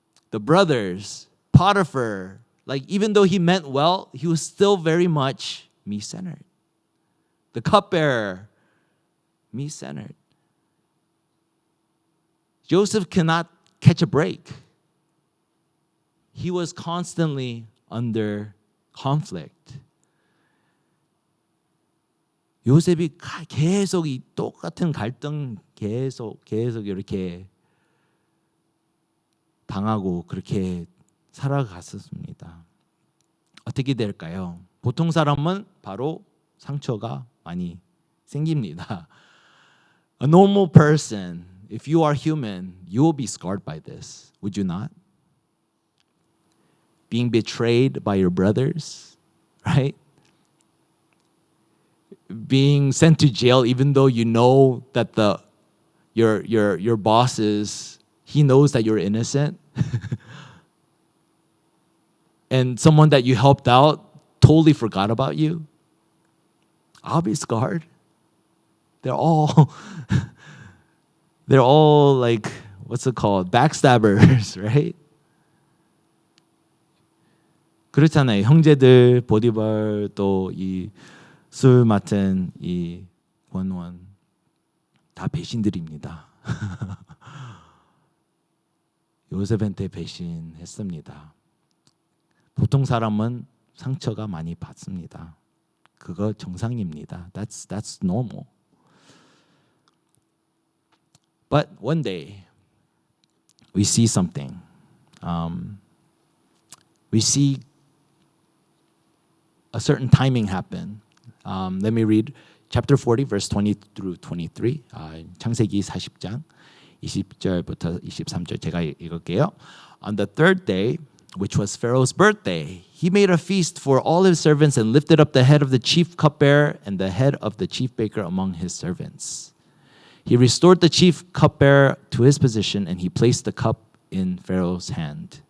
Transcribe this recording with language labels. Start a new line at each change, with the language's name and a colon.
English: The brothers, Potiphar, like even though he meant well, he was still very much me-centered. The cupbearer, me-centered. Joseph cannot catch a break. He was constantly under conflict.
Korean: 요셉이 계속 이 똑같은 갈등 계속 이렇게 당하고 그렇게 살아갔었습니다. 어떻게 될까요? 보통 사람은 바로 상처가 많이 생깁니다.
English: A normal person, if you are human, you will be scarred by this. Would you not? Being betrayed by your brothers, right? Being sent to jail even though you know that your boss he knows that you're innocent. And someone that you helped out totally forgot about you. I'll be scarred. They're all like, what's it called? Backstabbers, right?
Korean: 그렇잖아요. 형제들 보디발 또 이 술 맡은 이 원원 다 배신들입니다. 요셉한테 배신했습니다. 보통 사람은 상처가 많이 받습니다. 그거 정상입니다.
English: That's normal. But one day we see something. We see a certain timing happen. Let me read chapter 40, verse 20 through 23.
Korean: 창세기 40장 20절부터 23절 제가 읽을게요.
English: On the third day, which was Pharaoh's birthday, he made a feast for all his servants and lifted up the head of the chief cupbearer and the head of the chief baker among his servants. He restored the chief cupbearer to his position and he placed the cup in Pharaoh's hand.